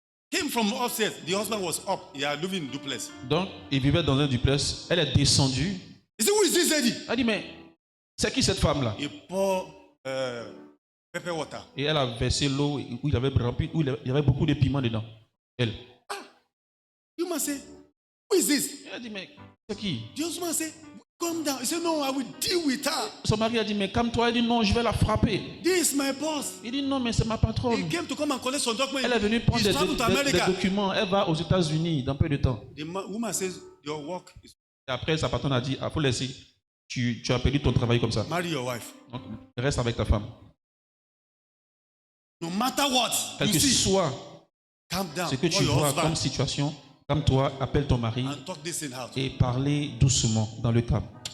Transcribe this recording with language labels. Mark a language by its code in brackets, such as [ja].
[en] came from upstairs. The husband was up. He had living in duplex. [fr] donc il vivait dans un duplex. Elle est descendue. [en] He said, who is this lady? [fr] Elle dit, mais c'est qui cette femme-là? [en] He poured pepper water. [fr] Et elle a versé l'eau où il avait rempli, où il y avait beaucoup de piments dedans. Elle. [en] You must say, who is this? [fr] Elle a dit, mais c'est qui? [en] The husband said, calm down. He said, no, I will deal with her. [fr] Son mari a dit, mais calme-toi. Elle dit, non, je vais la frapper. [en] This is my boss. [fr] Il dit, non, mais c'est ma patronne. [en] He came to come and collect some documents. [fr] Elle est venue prendre [en] He's traveled to America. [fr] des documents. Elle va aux États-Unis dans peu de temps. [en] The woman says, your work is [fr] Et après, sa patronne a dit, il faut laisser. Tu as perdu ton travail comme ça. [en] marry your wife. [fr] Donc, reste avec ta femme. [en] No matter what, [fr] Quel [en] you [fr] que [en] see, [fr] soit [en] calm down. [fr] ce que [en] Call [fr] tu [en] your [fr] vois comme [en] husband [fr] situation, comme toi, appelle ton mari [en] and talk this thing out. [fr] et parlez doucement dans le calme.